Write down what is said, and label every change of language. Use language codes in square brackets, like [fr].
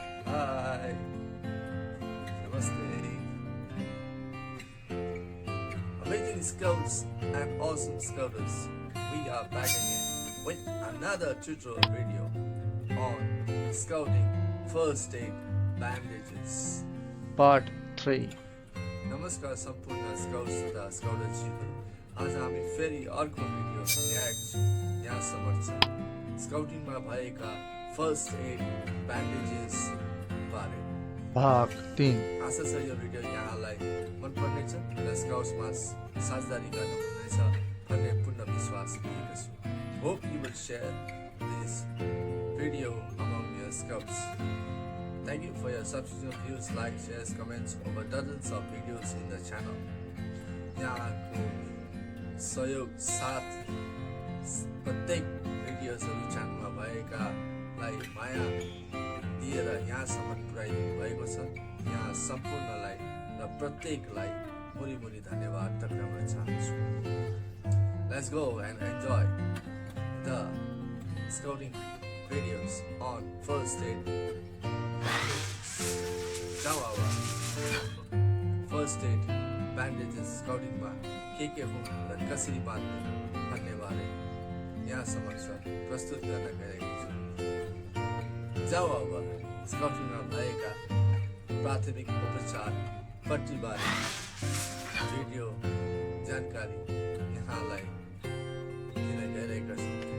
[en] Hi, Namaste. Amazing Scouts and awesome Scouters, we are back again with another tutorial video on Scouting First Aid Bandages. Part 3 [ne] नमस्कार सम्पूर्ण scouts तथा स्काउटर्सहरू, आज हामी फेरि अर्को video ल्याएका छौँ यहाँसम्म छ स्काउटिङमा भएका फर्स्ट एड ब्यान्डेजेस बारे भाग 3 आशा छ यो भिडियो यहाँलाई मन पर्नेछ र स्काउट्समा साझेदारी गर्नुहुनेछ भन्ने पूर्ण विश्वास लिएको छु. [en] Hope you will share this video among your scouts. Thank you for your subscription, views, likes, shares, comments over dozens of videos in the channel. [ne] यहाँको सहयोग साथ प्रत्येक भिडियोजहरू च्यानलमा भएकालाई माया दिएर यहाँसम्म पुर्याइदिनु भएको छ. यहाँ सम्पूर्णलाई र प्रत्येकलाई मुरी धन्यवाद टक्राउन चाहन्छु. [en] Let's go and enjoy the scouting videos on first aid. [ne] First aid ब्यान्डेजेस स्काउटिङमा के हुन् र कसरी बाँध्ने भन्ने बारे यहाँ समक्ष प्रस्तुत गर्न गएको छु. जाऊ अब स्काउटिङमा भएका प्राथमिक उपचार पट्टीबारे भिडियो जानकारी यहाँलाई दिन गइरहेका छौँ.